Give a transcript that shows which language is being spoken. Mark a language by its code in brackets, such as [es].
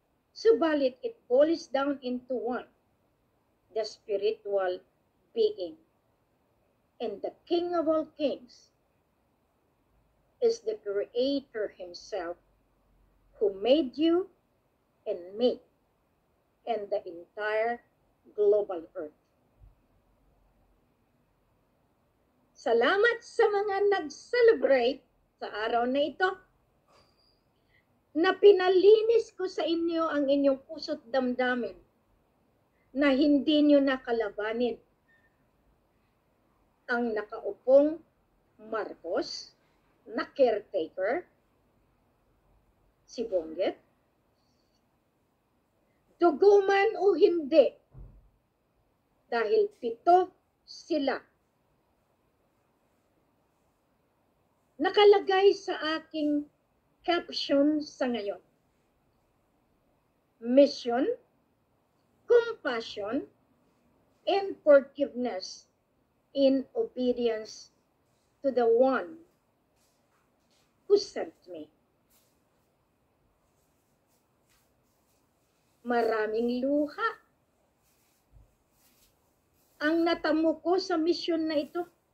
[en] Subalit, it boils down into one, the spiritual being. And the King of all kings is the Creator Himself who made you and me and the entire global earth. [tl] Salamat sa mga nag-celebrate sa araw na ito na pinalinis ko sa inyo ang inyong puso't damdamin na hindi nyo nakalabanin ang nakaupong Marcos na caretaker, si Bonget, dugo man o hindi, dahil 7 sila. Nakalagay sa aking caption sa ngayon. [en] Mission, compassion, and forgiveness in obedience to the one who sent me. [tl] Maraming luha ang natamo ko sa mission na ito.